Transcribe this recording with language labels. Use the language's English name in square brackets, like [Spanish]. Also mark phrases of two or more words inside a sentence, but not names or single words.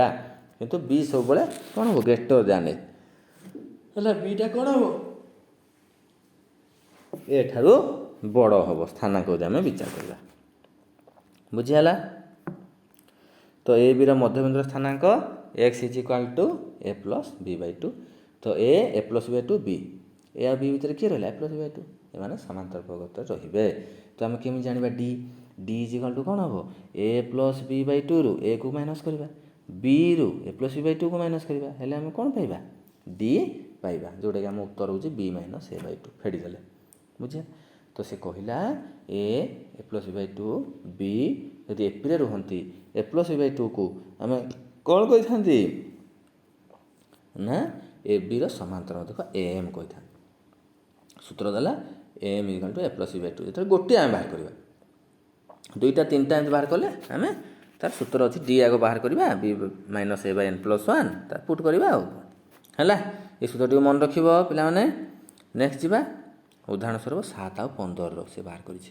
[Odia] କିନ୍ତୁ b ସବୁବେଳେ କ'ଣ ହେବ, [English] greater than [Odia] a, ହେଲା। bଟା କ'ଣ ହେବ, a ଠାରୁ ବଡ଼ ହେବ, ସ୍ଥାନାଙ୍କ ଯଦି ଆମେ ବିଚାର କରିବା, ବୁଝିହେଲା। ତ a b ର ମଧ୍ୟବିନ୍ଦୁର ସ୍ଥାନାଙ୍କ x = a + b/2, ତ a + b/2 b, a ଆଉ b ଭିତରେ କିଏ ରହିଲା, a + b/2, ଏମାନେ ସମାନ୍ତର ପ୍ରଗତରେ ରହିବେ। ତ ଆମେ କେମିତି ଜାଣିବା d = କ'ଣ ହେବ, a + b/2 ରୁ a କୁ ମାଇନସ୍ କରିବା, b ରୁ a + b/2 କୁ ମାଇନସ୍ କରିବା, ହେଲେ ଆମେ କ'ଣ ପାଇବା, d ପାଇବା, ଯେଉଁଟାକି ଆମ ଉତ୍ତର ହେଉଛି b - a/2 ଫେଡ଼ିଦେଲେ, ବୁଝିବା। ତ ସେ କହିଲା a + b/2 b ଯଦି ଏପିରେ ରୁହନ୍ତି, a + b/2 କୁ ଆମେ କ'ଣ କହିଥାନ୍ତି ନା, ଏ ବି ର ସମାନ୍ତର ମଧ୍ୟକ am କହିଥାନ୍ତି। ସୂତ୍ର ଦେଲା am = a + b/2, ଯେତେବେଳେ ଗୋଟିଏ ଆମେ ବାହାର କରିବା, 2ଟା 3ଟା ଏମିତି ବାହାର କଲେ ଆମେ ତାର ସୂତ୍ର ଅଛି, d ଆଗ ବାହାର କରିବା, b - a/n + 1 ତାର ପୁଟ୍ କରିବା, ଆଉ ହେଲା। ଏ ସୂତ୍ରଟିକୁ ମନେ ରଖିବ ପିଲାମାନେ। ନେକ୍ସଟ ଯିବା ଉଦାହରଣ ସ୍ୱରୂପ 7 ଆଉ 15 ସେ ବାହାର କରିଛି।